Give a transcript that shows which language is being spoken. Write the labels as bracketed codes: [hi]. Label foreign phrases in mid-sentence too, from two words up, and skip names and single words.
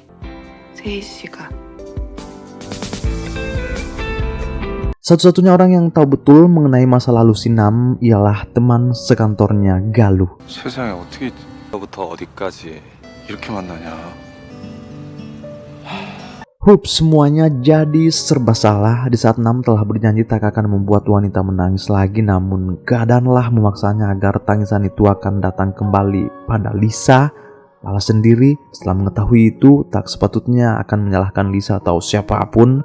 [ko] 세희 씨가 [id] Satu-satunya orang yang tahu betul mengenai masa lalu si Nam ialah teman sekantornya Galuh. [ko] 세상에 어떻게 부터 어디까지 이렇게 만나냐? [id] Semuanya jadi serba salah di saat Nam telah berjanji tak akan membuat wanita menangis lagi, namun keadaanlah memaksanya agar tangisan itu akan datang kembali pada Lisa. Lala sendiri setelah mengetahui itu tak sepatutnya akan menyalahkan Lisa atau siapapun.